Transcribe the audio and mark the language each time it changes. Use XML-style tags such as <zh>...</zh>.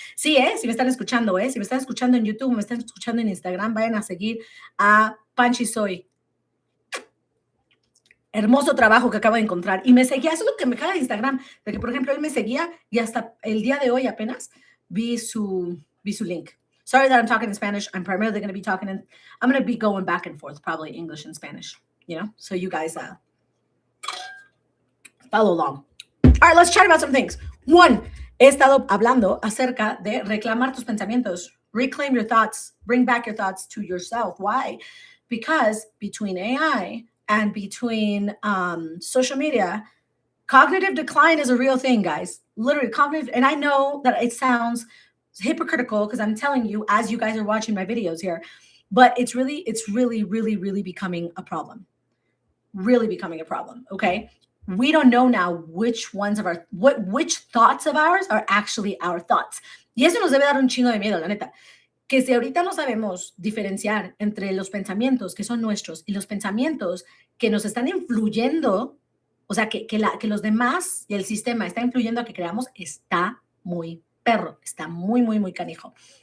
<es>Sí, si me están escuchando, si me están escuchando en YouTube, me están escuchando en Instagram, vayan a seguir a Panchi Soy. Hermoso trabajo que acabo de encontrar. Y me seguía, eso es lo que me caga de Instagram, de que, por ejemplo, él me seguía y hasta el día de hoy apenas vi su link.</es> <en>Sorry that I'm talking in Spanish. I'm primarily going to be talking I'm going to be going back and forth, probably English and Spanish, so you guys follow along. All right, let's chat about some things.</en> <es>One, he estado hablando acerca de reclamar tus pensamientos.</es> <en>Reclaim your thoughts. Bring back your thoughts to yourself. Why? Because between AI and between social media, cognitive decline is a real thing, guys. Literally cognitive. And I know that it sounds hypocritical because I'm telling you as you guys are watching my videos here, but it's really becoming a problem. Really becoming a problem, okay? We don't know now which thoughts of ours are actually our thoughts.</en> <es>Y eso nos debe dar un chingo de miedo, la neta. Que si ahorita no sabemos diferenciar entre los pensamientos que son nuestros y los pensamientos que nos están influyendo, o sea, que los demás y el sistema está influyendo a que creamos, está muy perro, está muy canijo.</es>